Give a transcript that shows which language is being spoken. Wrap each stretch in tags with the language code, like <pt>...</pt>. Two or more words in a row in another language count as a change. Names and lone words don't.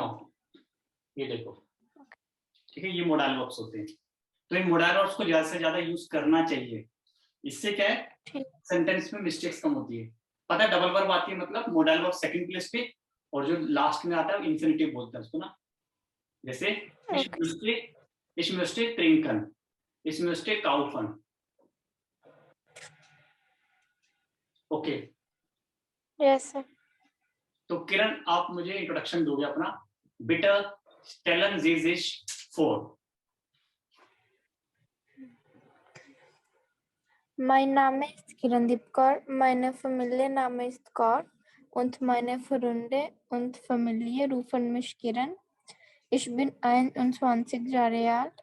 <hi>ये देखो, ठीक है, ये</hi> <en>modal verbs</en> <hi>होते हैं। तो इन</hi> <en>modal verbs</en> <hi>को ज्यादा से ज्यादा यूज करना चाहिए। इससे क्या है, सेंटेंस में मिस्टेक्स कम होती है। पता है</hi> <en>double verb</en> <hi>आती है, मतलब</hi> <en>modal verb second place</en> <hi>पे, और जो लास्ट में आता है इंफिनिटिव बोलते हैं उसको ना।</hi> <de>जैसे ich möchte trinken, ich möchte kaufen।</de> <hi>ओके, यस। तो किरण आप मुझे इंट्रोडक्शन दोगे अपना?</hi> <de>Bitte stellen Sie sich vor। Mein Name ist Kirandip Kaur, meine Familienname ist Kaur und meine Freunde und Familie rufen mich Kiran. Ich bin 21 Jahre alt.</de>